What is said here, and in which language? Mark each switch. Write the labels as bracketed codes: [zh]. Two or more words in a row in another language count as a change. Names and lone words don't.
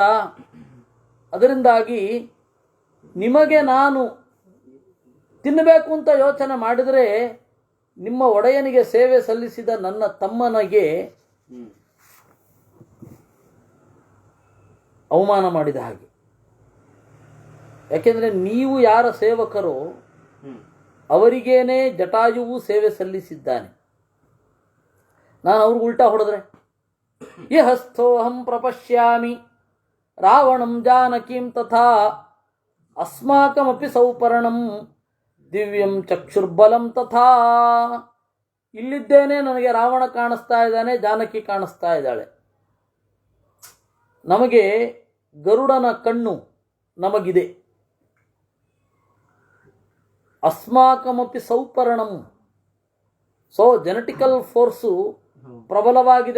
[kn] ಅದರಿಂದಾಗಿ ನಿಮಗೆ ನಾನು ತಿನ್ನಬೇಕು ಅಂತ ಯೋಚನೆ ಮಾಡಿದರೆ ನಿಮ್ಮ ಒಡೆಯನಿಗೆ ಸೇವೆ ಸಲ್ಲಿಸಿದ ನನ್ನ ತಮ್ಮನಿಗೆ ಅವಮಾನ ಮಾಡಿದ ಹಾಗೆ. ಯಾಕೆಂದರೆ ನೀವು ಯಾರ ಸೇವಕರೋ ಅವರಿಗೇನೆ ಜಟಾಯುವು ಸೇವೆ ಸಲ್ಲಿಸಿದ್ದಾನೆ. ನಾನು ಅವ್ರಿಗೆ ಉಲ್ಟಾ ಹೊಡೆದ್ರೆ, [sa] ಯಹಸ್ಥೋಹಂ ಪ್ರಪಶ್ಯಾಮಿ ರಾವಣಂ ಜಾನಕೀಂ ತಥಾ ಅಸ್ಮಾಕಮಪಿ ಸೌಪರ್ಣಂ ದಿವ್ಯಂ ಚಕ್ಷುರ್ಬಲಂ ತಥಾ. [kn] ಇಲ್ಲಿದ್ದೇನೆ, ನನಗೆ ರಾವಣ ಕಾಣಿಸ್ತಾ ಇದ್ದಾನೆ, ಜಾನಕಿ ಕಾಣಿಸ್ತಾ ಇದ್ದಾಳೆ. ನಮಗೆ ಗರುಡನ ಕಣ್ಣು ನಮಗಿದೆ. [sa] ಅಸ್ಮಾಕಮಪಿ ಸೌಪರ್ಣಂ. [en] genetical force [kn] ಪ್ರಬಲವಾಗಿದೆ.